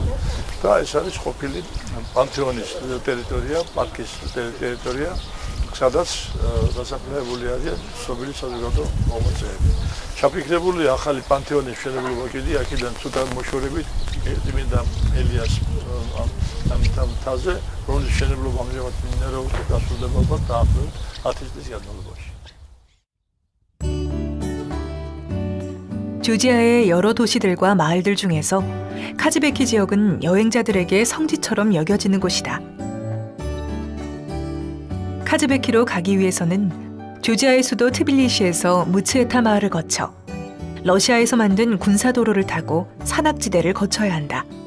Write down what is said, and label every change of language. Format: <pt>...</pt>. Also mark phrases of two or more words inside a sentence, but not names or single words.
<ka>და ეს არის ყოფილი პანთეონის ტერიტორია, პარკის ტერიტორია, სადაც დასაფლავებული არიან ცნობილი საზოგადო მოღვაწეები. ჩაფიქრებულია ახალი პანთეონის მშენებლობა კიდე აქედან ცოტა მოშორებით წმინდა ელიას ამ თაზე, რომლის მშენებლობა ამჟამად მიმდინარეობს და დასრულდება დაახლოებით 10 წლის განმავლობაში.</ka> <ko>조지아의 여러 도시들과 마을들 중에서 카즈베키 지역은 여행자들에게 성지처럼 여겨지는 곳이다. 카즈베키로 가기 위해서는 조지아의 수도 트빌리시에서 무츠에타 마을을 거쳐 러시아에서 만든 군사도로를 타고 산악지대를 거쳐야 한다.</ko>